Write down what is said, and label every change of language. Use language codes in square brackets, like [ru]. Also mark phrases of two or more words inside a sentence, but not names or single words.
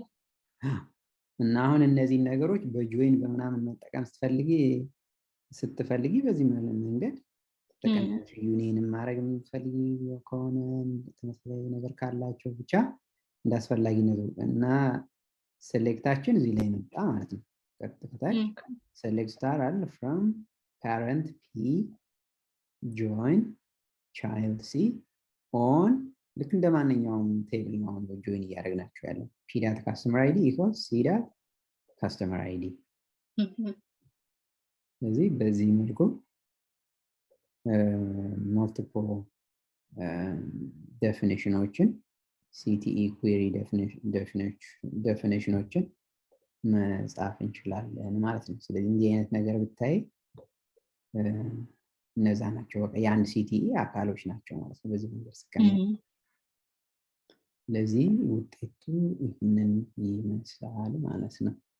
[am] እና አሁን እነዚህ ነገሮች በጆይን በምናምን መጠቀም ስትፈልጊ በዚህ መንገድ ተጠቀሚያለሽ። ዩኒየንም ማድረግ የምትፈልጊ ከሆነ ተመሳሳይ ነገር ካላቸው ብቻ እንዳስፈላጊነቱ እና ሴሌክታችን እዚህ ላይ መጣ ማለት ነው። ከታች [en] select star [am] አለ [en] from parent p join child c on [am] ልክ እንደ ማንኛውም ቴብል ነው አሁን ጆይን እያደረግናቸው ያለው። [en] p dot customer id [am] equals c dot customer id። ስለዚህ በዚህ መልኩ [en] multiple definitionዎችን CTE query definitionዎችን [am] መጻፍ እንችላለን ማለት ነው። ስለዚህ እንዲህ አይነት ነገር ብታይ እነዛ ናቸው በቃ የአንድ CTE አካሎች ናቸው ማለት ነው። በዚህ መንገድ ስቀመጥ ስለዚህ ውጤቱ ይህንን ይመስላል ማለት ነው።